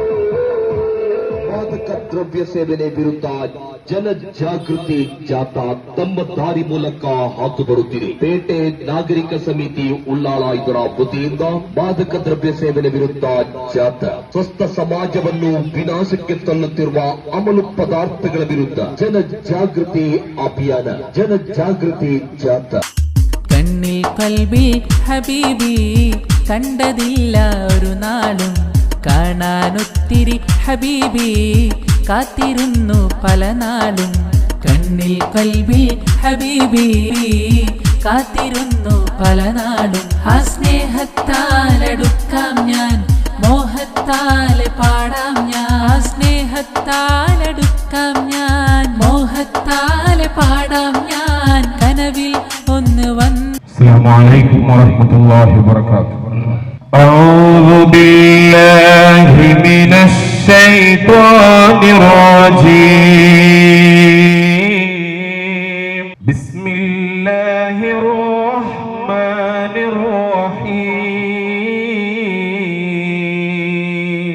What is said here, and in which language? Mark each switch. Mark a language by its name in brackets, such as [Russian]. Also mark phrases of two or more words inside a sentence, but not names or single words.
[Kannada] ಮಾದಕ ದ್ರವ್ಯ ಸೇವನೆ ವಿರುದ್ಧ ಜನಜಾಗೃತಿ ಜಾಥಾ ತಮ್ಮ ದಾರಿ ಮೂಲಕ ಹಾದು ಬರುತ್ತಿದೆ. ಪೇಟೆ ನಾಗರಿಕ ಸಮಿತಿ ಉಳ್ಳಾಳ ಇದರ ವತಿಯಿಂದ ಮಾದಕ ದ್ರವ್ಯ ಸೇವನೆ ವಿರುದ್ಧ ಜಾಥಾ, ಸ್ವಸ್ಥ ಸಮಾಜವನ್ನು ವಿನಾಶಕ್ಕೆ ತಳ್ಳುತ್ತಿರುವ ಅಮಲು ಪದಾರ್ಥಗಳ ವಿರುದ್ಧ ಜನಜಾಗೃತಿ ಅಭಿಯಾನ, ಜನಜಾಗೃತಿ ಜಾಥಾ. [Malayalam] കണ്ണിൽ കൽബിൽ ഹബീബി കണ്ടതില്ല ഒരു നാളും കാണാനൊത്തിരി ഹബീബി കാത്തിരുന്നു പല നാളും കണ്ണിൽ കൽബിൽ ഹബീബി കാത്തിരുന്നു പല നാളും. ആ സ്നേഹത്താലടുക്കാം ഞാൻ, മോഹത്താലെ പാടാം ഞാൻ. ആ സ്നേഹത്താലടുക്കാം ഞാൻ, മോഹത്താലെ പാടാം ഞാൻ. കനവിൽ ഒന്ന് വന്ന്. [Arabic] السلام عليكم ورحمة الله وبركاته. أعوذ بالله من الشيطان الرجيم. بسم الله الرحمن الرحيم.